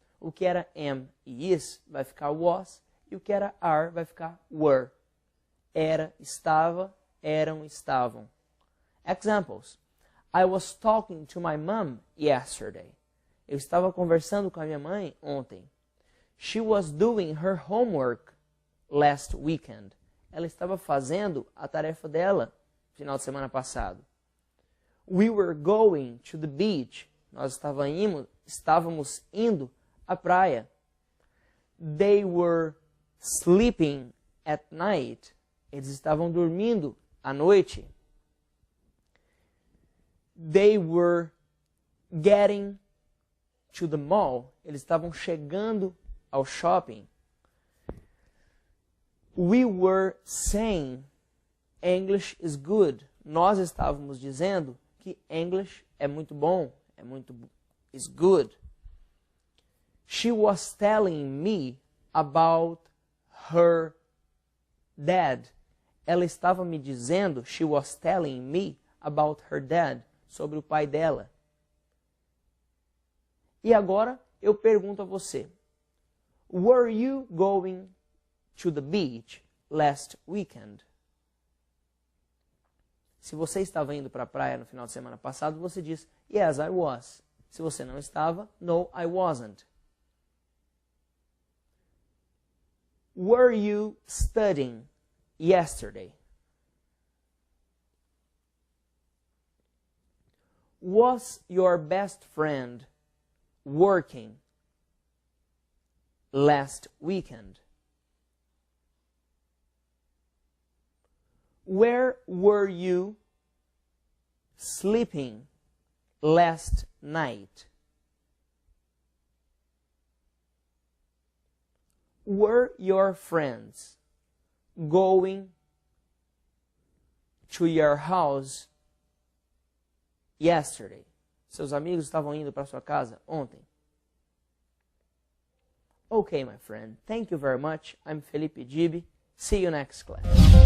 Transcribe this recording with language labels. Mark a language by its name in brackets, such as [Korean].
[Portuguese] O que era am e is vai ficar was, e o que era are vai ficar were. Era, estava, eram, estavam. Examples. [English] I was talking to my mom yesterday. [Portuguese] Eu estava conversando com a minha mãe ontem. [English] She was doing her homework last weekend. [Portuguese] Ela estava fazendo a tarefa dela final de semana passado. [English] We were going to the beach. [Portuguese] Nós estávamos indo à praia. [English] They were sleeping at night. [Portuguese] Eles estavam dormindo à noite. [English] They were getting to the mall. [Portuguese] Eles estavam chegando ao shopping. [English] We were saying English is good. [Portuguese] Nós estávamos dizendo que English é muito bom, [English] is good. She was telling me about her dad. [Portuguese] Ela estava me dizendo, [English] she was telling me about her dad, [Portuguese] sobre o pai dela. E agora eu pergunto a você, [English] were you going to the beach last weekend? [Portuguese] Se você estava indo para a praia no final de semana passado, você diz, [English] yes, I was. [Portuguese] Se você não estava, [English] no, I wasn't. Were you studying yesterday? Was your best friend working last weekend? Where were you sleeping last night? Were your friends going to your house yesterday? [Portuguese] Seus amigos estavam indo para sua casa ontem? [English] Okay, my friend. Thank you very much. I'm E.E.P.C.B. See you next class.